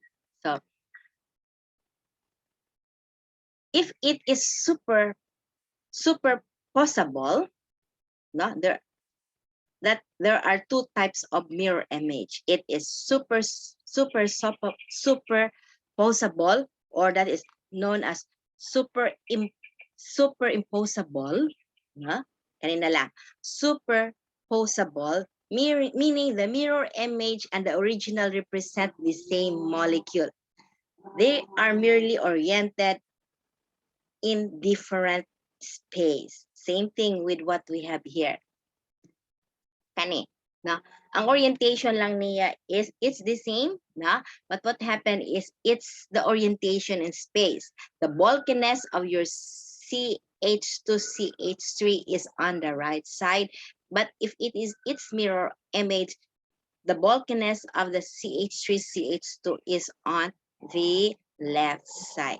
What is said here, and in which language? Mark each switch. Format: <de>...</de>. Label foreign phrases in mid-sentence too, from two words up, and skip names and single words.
<en>So if it is superposable, no, there are two types of mirror image. It is superposable, or that is known as superimposable, no?</en> <tl>Kanina lang.</tl> <en>Superposable, meaning the mirror image and the original represent the same molecule. They are merely oriented in different space. Same thing with what we have here.</en> <ceb>Kani, na ang orientation lang niya</ceb> <en>is it's the same, na, but what happened is it's the orientation in space. The bulkiness of your CH2 CH3 is on the right side, but if it is its mirror image, the bulkiness of the CH3 CH2 is on the left side.</en>